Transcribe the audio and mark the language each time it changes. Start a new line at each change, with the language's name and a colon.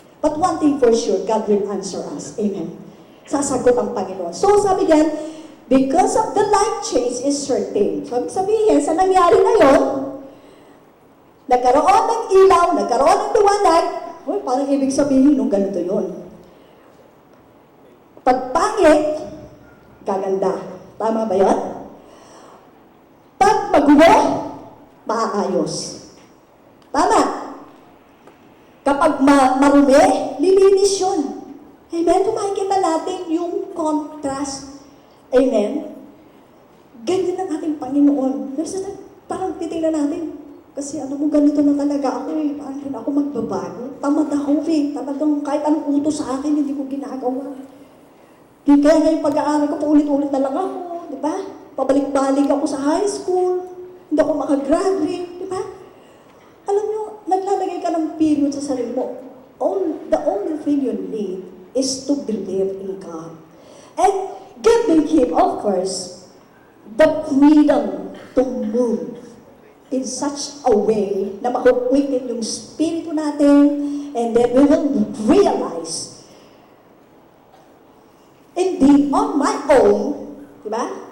English: But one thing for sure, God will answer us. Amen.
Filipino: Sasagot ang Panginoon.
English: So
Filipino: sabi niyan,
English: because of the light change is certain.
Filipino: So sabihin, sa nangyari na yun, nagkaroon ng ilaw, nagkaroon ng liwanag, parang ibig sabihin nung ganito yun. Pagpangit, gaganda. Tama ba yun? Pag magulo, maayos. Tama. Kapag marumi, lilinis yun. Amen? Kung makikita natin yung contrast. Amen? Ganyan ang ating Panginoon. Parang titingnan natin. Kasi ano mo, ganito na talaga ako eh. Parang hindi ako magbabago. Tamad ako eh. Talagang kahit anong utos sa akin, hindi ko ginagawa. Kaya ngayon pag-aaral ko, paulit-ulit na lang ako. Di ba? Pabalik-balik ako sa high school. Hindi ako makagraduate. Di ba? Alam nyo, naglalagay ka ng period sa sarili mo.
English: The only thing you need is to believe in God. And giving Him, of course, the freedom to move in such a way
Filipino: na makuwitin yung spirito natin,
English: and then we will realize, indeed, on my own,
Filipino: di ba?